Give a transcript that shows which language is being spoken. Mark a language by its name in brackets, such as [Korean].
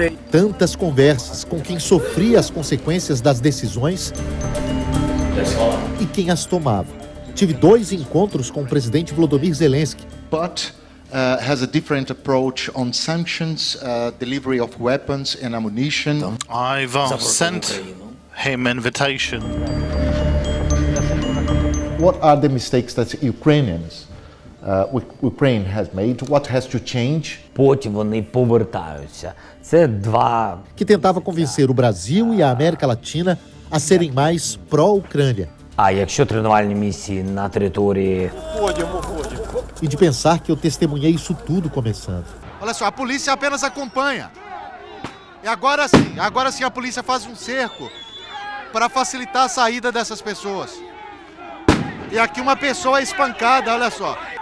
[Portuguese] Tantas conversas com quem sofria as consequências das decisões e quem as tomava. Tive 2 encontros com o presidente Volodymyr Zelensky. [English] But has a different approach on sanctions, delivery of weapons and ammunition. I've sent him invitation. What are the mistakes that Ukraine has made? What has to change? [Ukrainian] Потім вони повертаються. Це два. [Portuguese] Que tentava convencer o Brasil e a América Latina a serem mais pró-Ucrânia. [Ukrainian] А якщо тренувальні місії на території... [Portuguese] E de pensar que eu testemunhei isso tudo começando. Olha só, a polícia apenas acompanha. E agora sim a polícia faz um cerco para facilitar a saída dessas pessoas. E aqui uma pessoa é espancada, olha só.